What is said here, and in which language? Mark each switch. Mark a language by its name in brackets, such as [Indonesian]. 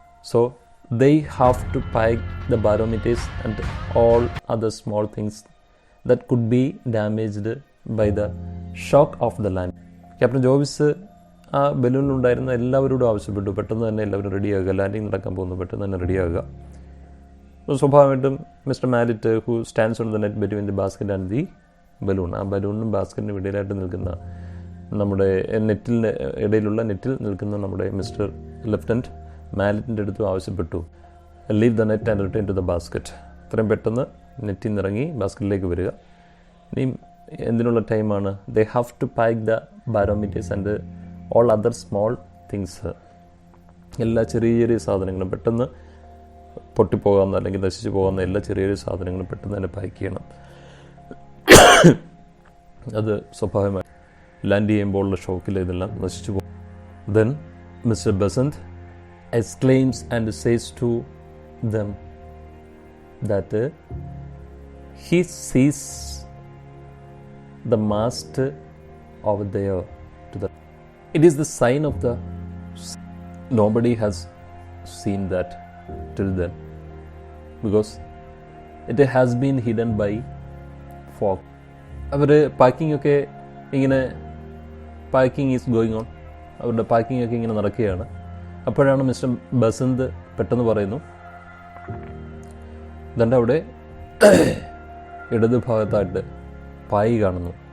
[English] So they have to pike the barometers and all other small things that could be damaged by the shock of the land. [Malayalam] Captain Jovees ആ ബലൂണിലുണ്ടായിരുന്ന എല്ലാവരോടും ആവശ്യപ്പെട്ടു, പെട്ടെന്ന് തന്നെ എല്ലാവരും റെഡിയാകുക, landing നടക്കാൻ പോകുന്നു, പെട്ടെന്ന് തന്നെ റെഡിയാകുക. സ്വാഭാവികമായിട്ടും mister മാലിറ്റ്, [English] who stands on the net between the basket and the balloon, [Malayalam] ആ ബലൂണിനും ബാസ്ക്കറ്റിനും ഇടയിലായിട്ട് നിൽക്കുന്ന നമ്മുടെ ഇടയിലുള്ള നെറ്റിൽ നിൽക്കുന്ന നമ്മുടെ മിസ്റ്റർ ലെഫ്റ്റനൻറ്റ് മാലറ്റിൻ്റെ അടുത്തും ആവശ്യപ്പെട്ടു, [English] Leave the net and return to the basket. [Malayalam] ഇത്രയും പെട്ടെന്ന് നെറ്റിൽ നിന്ന് ഇറങ്ങി ബാസ്ക്കറ്റിലേക്ക് വരിക. ഇനിയും എന്തിനുള്ള ടൈമാണ്? [English] They have to pack the barometers and all other small things. [Malayalam] എല്ലാ ചെറിയ ചെറിയ സാധനങ്ങളും പെട്ടെന്ന് പൊട്ടിപ്പോകാവുന്ന അല്ലെങ്കിൽ നശിച്ചു പോകുന്ന എല്ലാ ചെറിയ ചെറിയ സാധനങ്ങളും പെട്ടെന്ന് തന്നെ പാക്ക് ചെയ്യണം. അത് സ്വാഭാവികമായി ലാൻഡ് ചെയ്യുമ്പോഴുള്ള ഷോക്കിൽ ഇതെല്ലാം നശിച്ചു പോകും. [English] Then mister Basant exclaims and says to them that he sees the mast over there to the. It is the sign of the. Nobody has seen that till then because it has been hidden by fog. [Malayalam] Our packing ഒക്കെ ഇങ്ങനെ [English] packing is going on, [Malayalam] അവരുടെ packing ഒക്കെ ഇങ്ങനെ നടക്കുകയാണ്. അപ്പോഴാണ് mister Basant പെട്ടെന്ന് പറയുന്നു, ഇതെൻ്റെ അവിടെ ഇടത് ഭാഗത്തായിട്ട് പായ് കാണുന്നു.